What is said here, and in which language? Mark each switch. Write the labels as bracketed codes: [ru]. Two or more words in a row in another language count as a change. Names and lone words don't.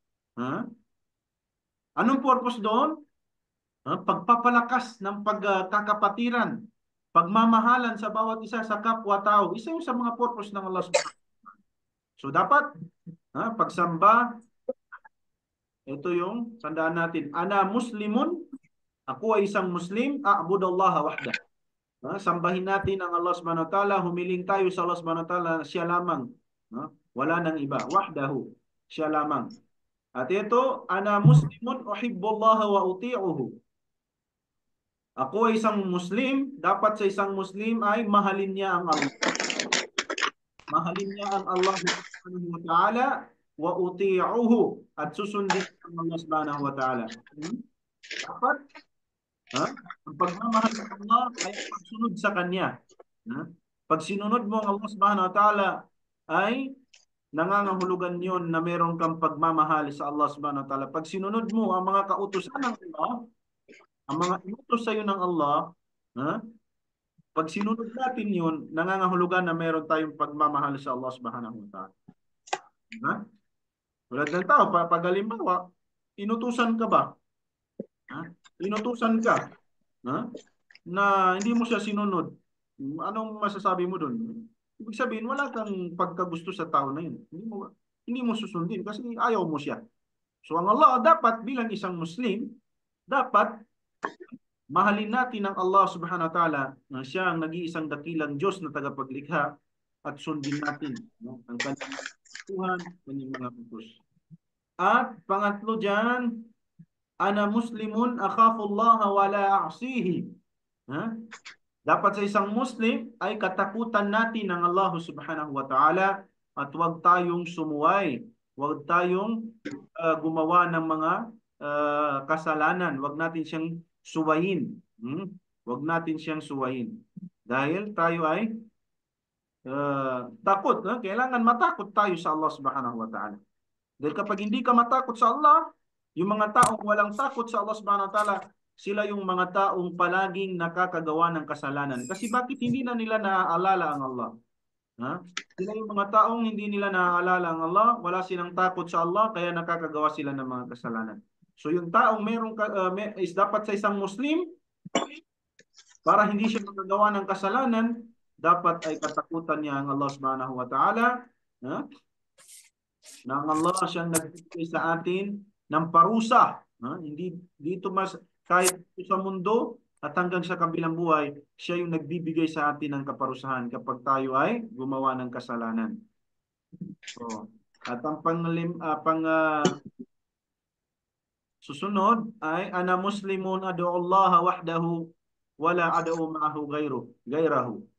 [tl] Anong purpose doon? Pagpapalakas ng pagkakapatiran, pagmamahalan sa bawat isa sa kapwa-tao. Isa yung sa mga purpose ng [ar] الله سبحانه وتعالى. [tl] So dapat, pagsamba, ito yung tandaan natin. [ar] أنا مسلم, [tl] ako ay isang Muslim, [ar] أعبد الله وحده. [tl] Sambahin natin ang [ar] الله سبحانه وتعالى, [tl] humiling tayo sa [ar] الله سبحانه وتعالى, [tl] siya lamang. Wala nang iba. Wahdahu, siya lamang. At ito, [ar] أنا مسلم أحب الله وأطيعه. [tl] Ako ay isang Muslim, dapat sa isang Muslim ay mahalin niya ang Allah. Mahalin niya ang [ar] الله سبحانه وتعالى وأطيعه [tl] at susundin ang [ar] الله سبحانه وتعالى. [tl] Dapat, ang pagmamahal sa Allah ay pagsunod sa Kanya. Pag sinunod mo ang [ar] الله سبحانه وتعالى [tl] ay nangangahulugan yon na meron kang pagmamahal sa [ar] الله سبحانه وتعالى. [tl] Pag sinunod mo ang mga kautusan ng Allah, ang mga inutos sa iyo ng Allah, pag sinunod natin yun, nangangahulugan na meron tayong pagmamahal sa [ar] الله سبحانه وتعالى. [tl] Tulad ng tao, pag halimbawa, inutusan ka ba? Inutusan ka na hindi mo siya sinunod. Anong masasabi mo doon? Ibig sabihin, wala kang pagkagusto sa tao na yun. Hindi mo susundin kasi ayaw mo siya. So ang Allah dapat bilang isang Muslim, dapat mahalin natin ang [ar] الله سبحانه وتعالى [tl] na siya ang nag-iisang dakilang Diyos na tagapaglikha at sundin natin ang kanyang Tuhan, kanyang mga utos. At pangatlo dyan, [ar] أنا مسلم أخاف الله ولا أعصيه. [tl] Dapat sa isang Muslim ay katakutan natin ng [ar] الله سبحانه وتعالى [tl] at huwag tayong sumuway. Huwag tayong gumawa ng mga kasalanan. Huwag natin siyang suwayin. Huwag natin siyang suwayin. Dahil tayo ay takot. Kailangan matakot tayo sa [ar] الله سبحانه وتعالى. [tl] Dahil kapag hindi ka matakot sa Allah, yung mga taong walang takot sa [ar] الله سبحانه وتعالى, [tl] sila yung mga taong palaging nakakagawa ng kasalanan. Kasi bakit hindi na nila naaalala ang Allah? Sila yung mga taong hindi nila naaalala ang Allah, wala silang takot sa Allah, kaya nakakagawa sila ng mga kasalanan. So yung taong is dapat sa isang Muslim, para hindi siya makagawa ng kasalanan, dapat ay katakutan niya ang [ar] الله سبحانه وتعالى, [tl] na ang Allah siyang nagbigay sa atin ng parusa. Hindi dito kahit sa mundo at hanggang sa kabilang buhay, siya yung nagbibigay sa atin ng kaparusahan kapag tayo ay gumawa ng kasalanan. So, at ang susunod ay [ar] أنا مسلم أدعو الله وحده ولا أدعو معه غيره.